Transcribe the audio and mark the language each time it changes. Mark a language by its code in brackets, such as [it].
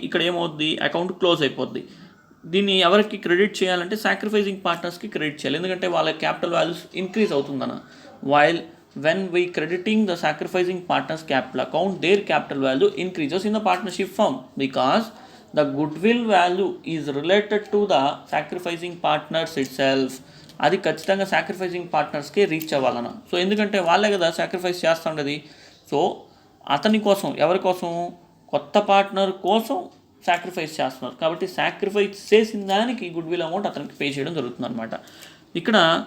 [te] ఇక్కడ ఏమవుద్ది, account close అయిపోద్ది. దీన్ని ఎవరికి క్రెడిట్ చేయాలంటే సాక్రిఫైసింగ్ పార్ట్నర్స్కి క్రెడిట్ చేయాలి. ఎందుకంటే వాళ్ళ క్యాపిటల్ వాల్యూస్ ఇంక్రీజ్ అవుతుందన్న. [en] While when we crediting the sacrificing partners capital account, their capital value increases in the partnership firm because the goodwill value is related to the sacrificing partners itself. [te] అది ఖచ్చితంగా sacrificing పార్ట్నర్స్కే reach అవ్వాలన్న. So ఎందుకంటే వాళ్ళే కదా sacrifice చేస్తుండేది. So అతని కోసం, ఎవరి కోసం, కొత్త పార్ట్నర్ కోసం సాక్రిఫైస్ చేస్తున్నారు. కాబట్టి సాక్రిఫైస్ చేసిన దానికి గుడ్విల్ అమౌంట్ అతనికి పే చేయడం జరుగుతుంది అనమాట ఇక్కడ.